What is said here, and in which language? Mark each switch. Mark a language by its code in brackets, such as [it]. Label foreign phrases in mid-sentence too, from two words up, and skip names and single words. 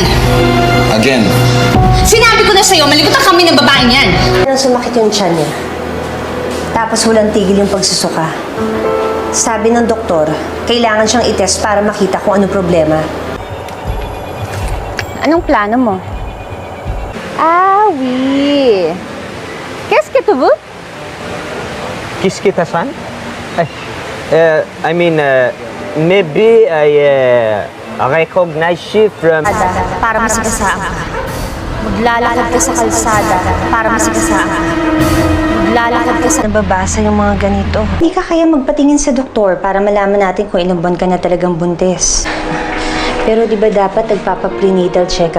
[en] Again. [tl] Sinabi ko na sa'yo, malikutan kami ng babaeng yan. Nang sumakit yung tiyan niya. Tapos walang tigil yung pagsusuka. Sabi ng doktor, kailangan siyang itest para makita kung anong problema. Anong plano mo? [fr] Ah, oui. Qu'est-ce que tu veux? Qu'est-ce que t'as fan? [en] I mean, maybe I recognize you from... [tl] Para masigasaan ka. Maglalakad ka sa kalsada para masigasaan ka. Maglalakad ka sa... Nababasa yung mga ganito. Hindi ka kaya magpatingin sa doktor para malaman natin kung ilang buwan ka na talagang buntis. Pero di ba dapat nagpapa- [en] prenatal check-up?